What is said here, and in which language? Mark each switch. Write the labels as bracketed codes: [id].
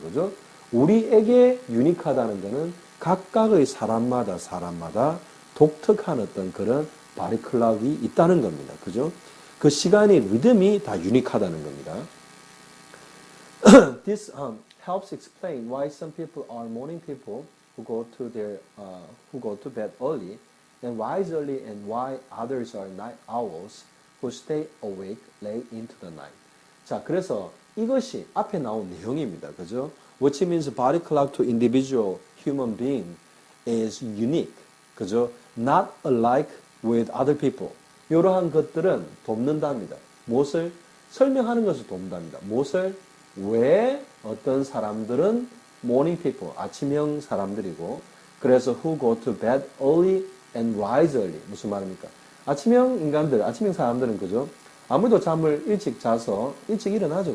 [ko] 그죠? 우리에게 유니크하다는 것은 각각의 사람마다 독특한 어떤 그런 바디 클락이 있다는 겁니다. 그죠? 그 시간의 리듬이 다 유니크하다는 겁니다. [en] This helps explain why some people are morning people who go to bed early and rise early, and why others are night owls who stay awake late into the night. [ko] 자, 그래서 이것이 앞에 나온 내용입니다. 그죠? [en] Which means body clock to individual human being is unique. [ko] 그죠? [en] Not alike with other people. [ko] 이러한 것들은 돕는답니다. 무엇을? 설명하는 것을 돕는답니다. 무엇을? 왜 어떤 사람들은 [en] morning people, [ko] 아침형 사람들이고, 그래서 [en] who go to bed early and rise early. [ko] 무슨 말입니까? 아침형 인간들, 아침형 사람들은 그죠? 아무래도 잠을 일찍 자서 일찍 일어나죠.